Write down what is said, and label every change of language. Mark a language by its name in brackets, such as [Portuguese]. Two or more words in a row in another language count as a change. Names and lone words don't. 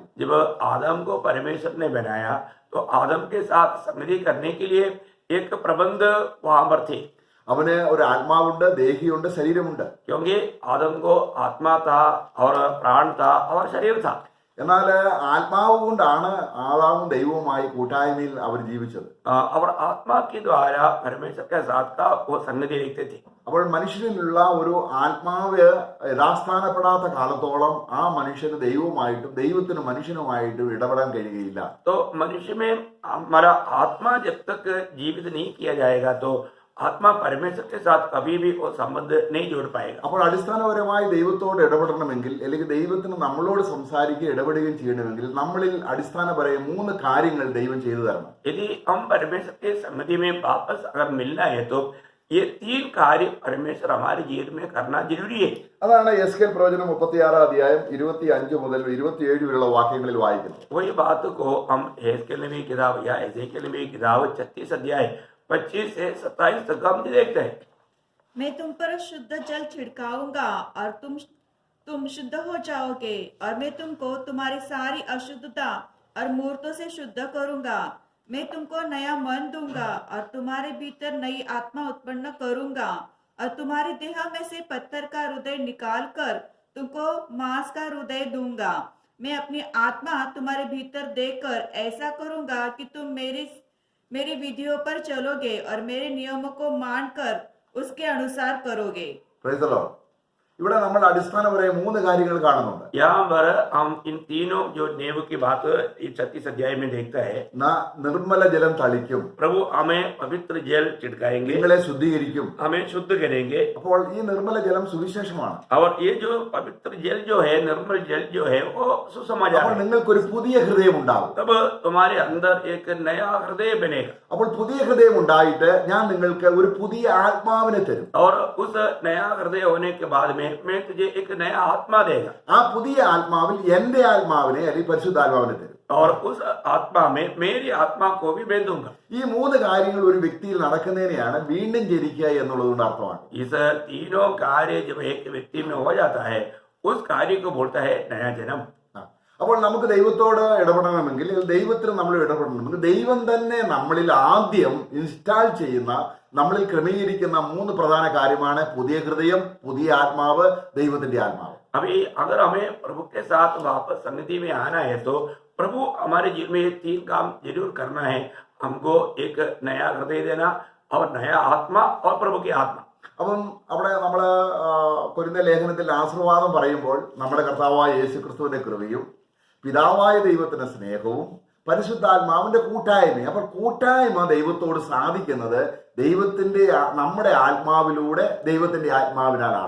[Hindi] जब आदम को परमेश्वर ने बनाया तो आदम के साथ संगति करने के लिए एक प्रबंध वहां पर थे. [Malayalam] അവന് ഒരു ആത്മാവുണ്ട്, ദേഹിയുണ്ട്, ശരീരമുണ്ട്. [Hindi] क्योंकि आदम को आत्मा था और प्राण था और शरीर था. [Malayalam] എന്നാൽ ആത്മാവ് കൊണ്ടാണ് ആദാമും ദൈവവുമായി കൂട്ടായ്മയിൽ അവർ ജീവിച്ചത്. [Hindi] और आत्मा के द्वारा परमेश्वर के साथ का वो संगति रखते थे. [Malayalam] അപ്പോൾ മനുഷ്യനിലുള്ള ഒരു ആത്മാവ് യഥാസ്ഥാനപ്പെടാത്ത കാലത്തോളം ആ മനുഷ്യന് ദൈവവുമായിട്ടും ദൈവത്തിന് മനുഷ്യനുമായിട്ടും ഇടപെടാൻ കഴിയുകയില്ല. [Hindi] तो मनुष्य में हमारा आत्मा जब तक जीवित नहीं किया जाएगा तो आत्मा परमेश्वर के साथ कभी भी वो संबंध नहीं जोड़ पाएगा. [Malayalam] അപ്പോൾ അടിസ്ഥാനപരമായി ദൈവത്തോട് ഇടപെടണമെങ്കിൽ അല്ലെങ്കിൽ ദൈവത്തിന് നമ്മളോട് സംസാരിക്കുകയും ഇടപെടുകയും ചെയ്യണമെങ്കിൽ നമ്മളിൽ അടിസ്ഥാനപരമായ 3 കാര്യങ്ങൾ ദൈവം ചെയ്തു തരണം. [Hindi] यदि हम परमेश्वर के संगति में वापस अगर मिलना है तो ये 3 कार्य परमेश्वर हमारे जीवन में करना जरूरी है. [Malayalam] അതാണ് യെഹെസ്കേൽ പ്രവചനം 36 അധ്യായം 25 മുതൽ 27 വരെയുള്ള വാക്യങ്ങളിൽ വായിക്കുന്നത്. [Hindi] वही बात को हम यहेजकेल नबी की किताब या एजेकियल नबी की किताब 36 अध्याय 25 से 27 तक हम देखते हैं. मैं तुम पर शुद्ध जल छिड़काऊंगा और तुम शुद्ध हो जाओगे और मैं तुमको तुम्हारी सारी अशुद्धता और मूर्तों से शुद्ध करूंगा. मैं तुमको नया मन दूंगा और तुम्हारे भीतर नई आत्मा उत्पन्न करूंगा और तुम्हारी देह में से पत्थर का हृदय निकाल कर तुमको मांस का हृदय दूंगा. मैं अपनी आत्मा तुम्हारे भीतर देकर ऐसा करूंगा कि तुम मेरी विधियों पर चलोगे और मेरे नियमों को मानकर उसके अनुसार करोगे. [English] Praise the Lord. [Malayalam] ഇവിടെ നമ്മൾ അടിസ്ഥാനപരമായ 3 കാര്യങ്ങൾ കാണുന്നുണ്ട്. [Hindi] यहाँ पर हम इन तीनों जो नियम की बात 36 अध्याय में देखता है. [Malayalam] നിർമ്മല ജലം തളിക്കും, [Hindi] प्रभु हमें पवित्र जल छिड़काएंगे, [Malayalam] നിങ്ങളെ ശുദ്ധീകരിക്കും. [Hindi] हमें शुद्ध करेंगे. [Malayalam] അപ്പോൾ ഈ നിർമ്മല ജലം സുവിശേഷമാണ്. [Hindi] और ये जो पवित्र जल जो है, निर्मल जल जो है वो सुसमाचार [Malayalam] അപ്പോൾ [Hindi] है. [Malayalam] നിങ്ങൾക്കൊരു പുതിയ ഹൃദയം ഉണ്ടാവും. [Hindi] तब तुम्हारे अंदर एक नया हृदय बनेगा [Malayalam] അപ്പോൾ പുതിയ ഹൃദയം ഉണ്ടായിട്ട് ഞാൻ നിങ്ങൾക്ക് ഒരു പുതിയ ആത്മാവിനെ തരും. [Hindi] और उस नया हृदय होने के बाद में मैं तुझे एक नया आत्मा देगा [Malayalam] ആ പുതിയ ആത്മാവിൽ എന്റെ ആത്മാവിനെ അല്ലെങ്കിൽ പരിശുദ്ധാത്മാവിനെ തരും. [Hindi] और उस आत्मा में मेरी आत्मा को भी मैं दूंगा. [Malayalam] ഈ 3 കാര്യങ്ങൾ ഒരു വ്യക്തിയിൽ നടക്കുന്നതിനെയാണ് വീണ്ടും ജനിക്കുക എന്നുള്ളതുകൊണ്ട് അർത്ഥമാണ്. [Hindi] इस तीनों कार्य जब एक व्यक्ति में हो जाता है उस कार्य को बोलता है नया जन्म. [Malayalam] അപ്പോൾ നമുക്ക് ദൈവത്തോട് ഇടപെടണമെങ്കിൽ ദൈവത്തിന് നമ്മൾ ഇടപെടണമെങ്കിൽ ദൈവം തന്നെ നമ്മളിൽ ആദ്യം ഇൻസ്റ്റാൾ ചെയ്യുന്ന നമ്മളിൽ ക്രമീകരിക്കുന്ന 3 പ്രധാന കാര്യമാണ് പുതിയ ഹൃദയം, പുതിയ ആത്മാവ്, ദൈവത്തിന്റെ ആത്മാവ്. [Hindi] अभी अगर हमें प्रभु के साथ वापस संगति में आना है तो प्रभु हमारे जीवन में ये 3 काम जरूर करना है. हमको एक नया हृदय देना और नया आत्मा और प्रभु की आत्मा. [Malayalam] അപ്പം അവിടെ നമ്മൾ കൊരിന്ത്യർ ലേഖനത്തിൽ ആശീർവാദം പറയുമ്പോൾ നമ്മുടെ കർത്താവായ യേശുക്രിസ്തുവിന്റെ കൃപയും പിതാവായ ദൈവത്തിന്റെ സ്നേഹവും പരിശുദ്ധാത്മാവിന്റെ കൂട്ടായ്മയും. അപ്പോൾ കൂട്ടായ്മ ദൈവത്തോട് സാധിക്കുന്നത് നമ്മുടെ ആത്മാവിലൂടെ ദൈവത്തിന്റെ ആത്മാവിനാലാണ്.